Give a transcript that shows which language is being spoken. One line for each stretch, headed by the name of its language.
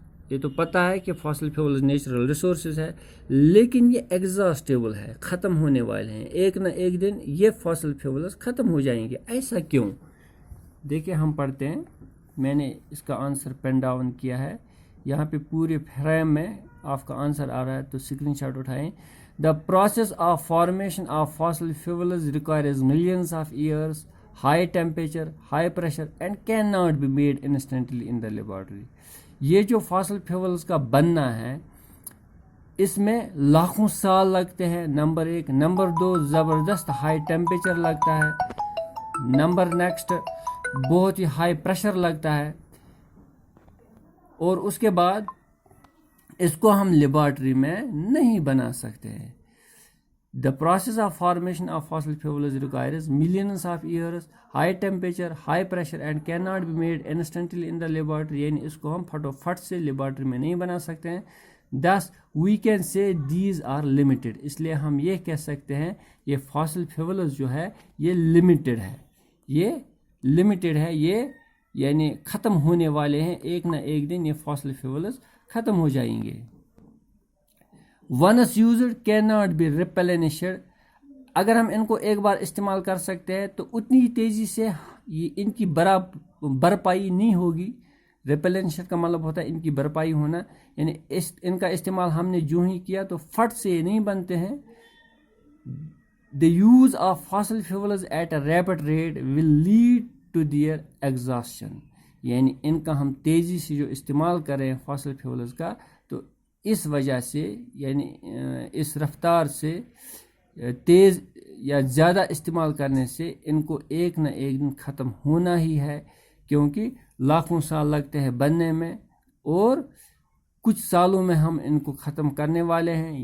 Urdu: یہ تو پتہ ہے کہ فاسل فیولز نیچرل ریسورسز ہے، لیکن یہ ایگزاسٹیبل ہے، ختم ہونے والے ہیں. ایک نہ ایک دن یہ فاسل فیولز ختم ہو جائیں گے. ایسا کیوں؟ دیکھیں ہم پڑھتے ہیں، میں نے اس کا آنسر پین ڈاؤن کیا ہے یہاں پہ پورے فریم میں آپ کا آنسر آ رہا ہے، تو اسکرین شاٹ اٹھائیں.
English: The process of formation of fossil fuels requires millions of years, high temperature, high pressure and can not be made instantly in the laboratory.
Urdu: یہ جو فاسل فیولز کا بننا ہے اس میں لاکھوں سال لگتے ہیں، نمبر ایک. نمبر دو، زبردست ہائی ٹیمپریچر لگتا ہے. نمبر نیکسٹ، بہت ہی ہائی پریشر لگتا ہے. اور اس کے بعد اس کو ہم لیبارٹری میں نہیں بنا سکتے ہیں.
English: The process of formation of fossil fuels requires millions of years, high temperature, high pressure and cannot be made instantly in the laboratory.
Urdu: یعنی اس کو ہم پھٹوفٹ سے لیبارٹری میں نہیں بنا سکتے ہیں.
English: Thus we can say these are limited.
Urdu: اس لیے ہم یہ کہہ سکتے ہیں یہ fossil fuels جو ہے یہ limited ہے. یہ limited ہے، یہ یعنی ختم ہونے والے ہیں. ایک نہ ایک دن یہ fossil fuels ختم ہو جائیں گے.
English: Once used cannot be replenished.
Urdu: اگر ہم ان کو ایک بار استعمال کر سکتے ہیں تو اتنی تیزی سے یہ ان کی بھرپائی نہیں ہوگی. ریپلینشن کا مطلب ہوتا ہے ان کی بھرپائی ہونا، یعنی ان کا استعمال ہم نے جو ہی کیا تو فٹ سے یہ نہیں بنتے ہیں.
English: The use of fossil fuels at a rapid rate will lead to their exhaustion.
Urdu: یعنی ان کا ہم تیزی سے جو استعمال کر رہے ہیں فاسل فیولز کا، تو اس وجہ سے یعنی اس رفتار سے تیز یا زیادہ استعمال کرنے سے ان کو ایک نہ ایک دن ختم ہونا ہی ہے، کیونکہ لاکھوں سال لگتے ہیں بننے میں اور کچھ سالوں میں ہم ان کو ختم کرنے والے ہیں.